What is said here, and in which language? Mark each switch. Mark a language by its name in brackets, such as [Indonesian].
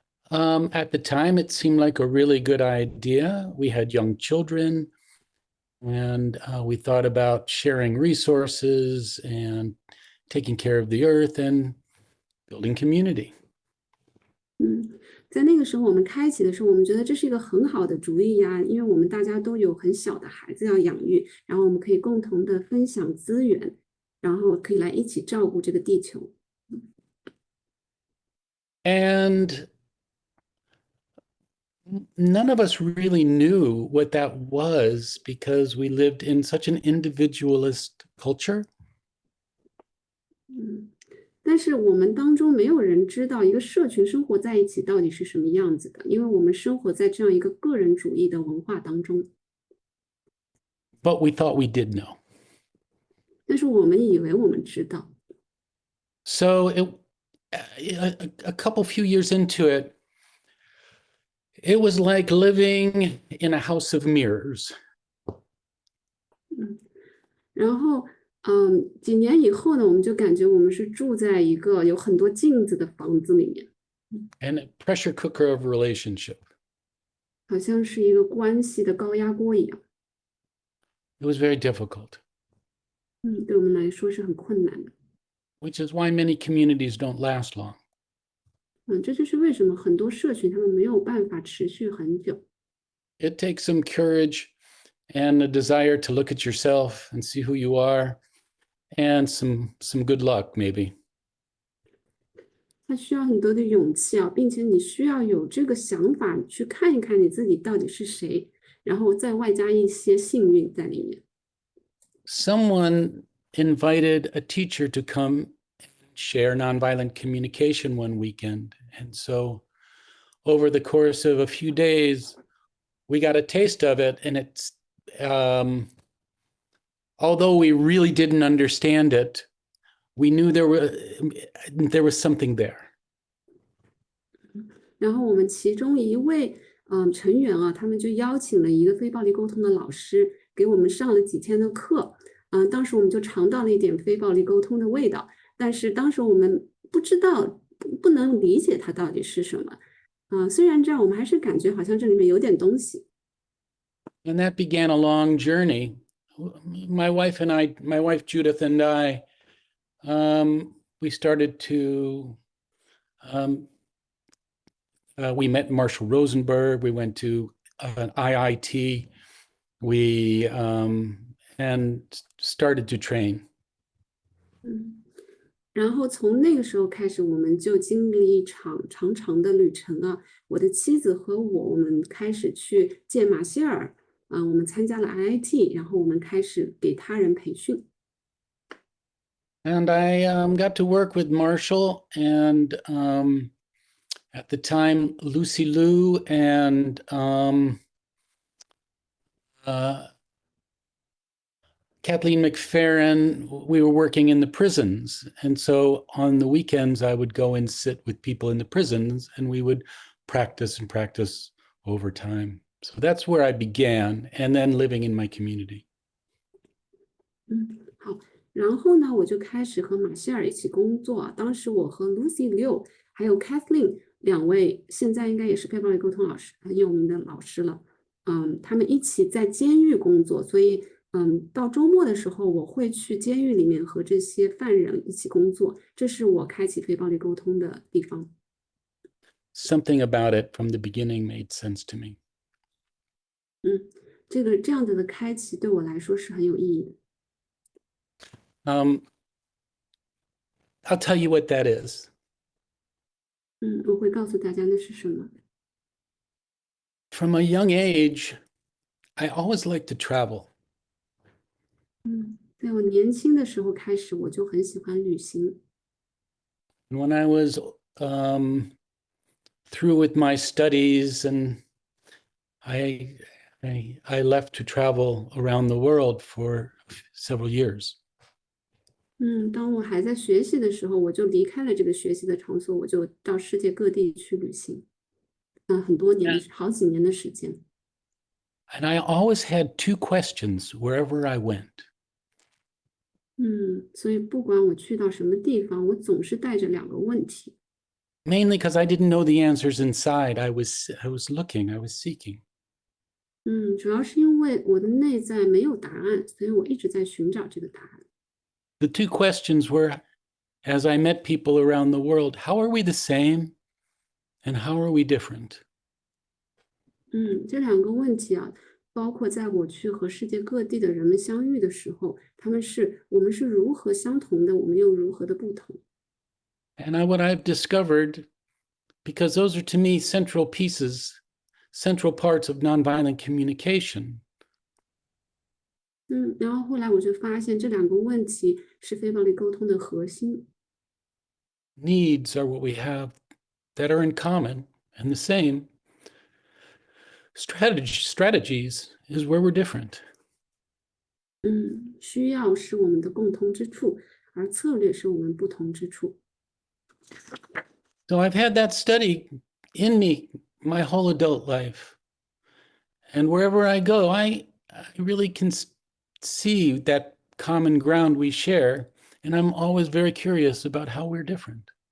[English] At the time, it seemed like a really good idea. We had young children, and we thought about sharing resources and taking care of the earth and building community. [Chinese] 在那个时候我们开启的时候，我们觉得这是一个很好的主意呀，因为我们大家都有很小的孩子要养育，然后我们可以共同的分享资源，然后可以来一起照顾这个地球。 [English] And None of us really knew what that was because we lived in such an individualist culture. [Chinese] 但是我们当中没有人知道一个社群生活在一起到底是什么样子的，因为我们生活在这样一个个人主义的文化当中。 [English] But we thought we did know. [Chinese] 但是我们以为我们知道。 [English] So a couple few years into it, it was like living in a house of mirrors. [Chinese] 然后，几年以后呢，我们就感觉我们是住在一个有很多镜子的房子里面， [English] And a pressure cooker of relationship. [Chinese] 好像是一个关系的高压锅一样。 [English] It was very difficult, [Chinese] 对我们来说是很困难的。 [English] which is why many communities don't last long. [Chinese] 这就是为什么很多社群他们没有办法持续很久。 [English] It takes some courage and a desire to look at yourself and see who you are, and some good luck, maybe. [Chinese] 它需要很多的勇气啊，并且你需要有这个想法去看一看你自己到底是谁，然后再外加一些幸运在里面。 [English] Someone invited a teacher to come share nonviolent communication one weekend. And so over the course of a few days, we got a taste of it. And it's, although we really didn't understand it, we knew there was something there. [Chinese] 然后我们其中一位成员啊，他们就邀请了一个非暴力沟通的老师给我们上了几天的课。当时我们就尝到了一点非暴力沟通的味道，但是当时我们不知道，不能理解它到底是什么。虽然这样，我们还是感觉好像这里面有点东西。 [English] And that began a long journey. My wife Judith and I, we started to, we met Marshall Rosenberg, we went to an IIT, we and started to train. [Chinese] 然后从那个时候开始，我们就经历一场长长的旅程啊。我的妻子和我们开始去见马歇尔，我们参加了 IIT， 然后我们开始给他人培训。 [English] And I got to work with Marshall and at the time Lucy Liu and Kathleen McFerrin, we were working in the prisons. And so on the weekends, I would go and sit with people in the prisons and we would practice and practice over time. So that's where I began, and then living in my community. [Chinese] 好，然后呢，我就开始和马歇尔一起工作。当时我和 Lucy Liu 还有 Kathleen 两位，现在应该也是非暴力沟通老师，很有名的老师了。他们一起在监狱工作，所以到周末的时候，我会去监狱里面和这些犯人一起工作，这是我开启非暴力沟通的地方。 [English] Something about it from the beginning made sense to me. [Chinese] 这样子的开启对我来说是很有意义的。 [English] I'll tell you what that is. [Chinese] 我会告诉大家那是什么。 [English] From a young age, I always liked to travel. [Chinese] 在我年轻的时候开始，我就很喜欢旅行。 [English] And when I was through with my studies, and I left to travel around the world for several years. [Chinese] 当我还在学习的时候，我就离开了这个学习的场所，我就到世界各地去旅行。很多年的，好几年的时间。 [English] And I always had two questions wherever I went. [Chinese] 所以不管我去到什么地方，我总是带着两个问题。 [English] Mainly because I didn't know the answers inside. I was looking, I was seeking. [Chinese] 主要是因为我的内在没有答案，所以我一直在寻找这个答案。 [English] The two questions were, as I met people around the world, how are we the same and how are we different? [Chinese] 这两个问题啊，包括在我去和世界各地的人们相遇的时候，我们是如何相同的，我们又如何的不同。 [English] And what I've discovered, because those are to me central pieces central parts of nonviolent communication. [Chinese] 然后后来我就发现这两个问题是非暴力沟通的核心。 [English] Needs are what we have that are in common and the same. Strategies is where we're different. [Chinese] 需要是我们的共同之处，而策略是我们不同之处。 [English] So I've had that study in me my whole adult life. And wherever I go, I really can see that common ground we share. And I'm always very curious about how we're different.